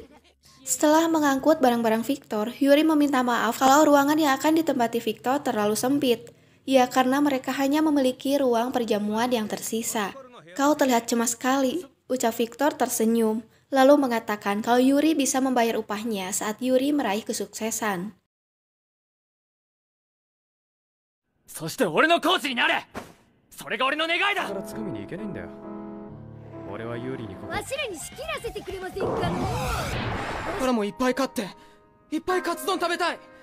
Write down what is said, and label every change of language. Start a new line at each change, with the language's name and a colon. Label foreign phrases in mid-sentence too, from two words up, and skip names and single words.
Indonesian: Setelah mengangkut barang-barang Victor, Yuri meminta maaf kalau ruangan yang akan ditempati Victor terlalu sempit. Ya, karena mereka hanya memiliki ruang perjamuan yang tersisa. Kau terlihat cemas sekali, ucap Victor tersenyum, lalu mengatakan kalau Yuri bisa membayar upahnya saat Yuri meraih kesuksesan.
Japanese: そして俺のコーチになれ。それが俺の願いだ。から掴みに行けないんだよ。俺は有利にここ。わしらに仕切らせてくれませんかの。俺もいっぱい勝っていっぱいカツ丼食べたい。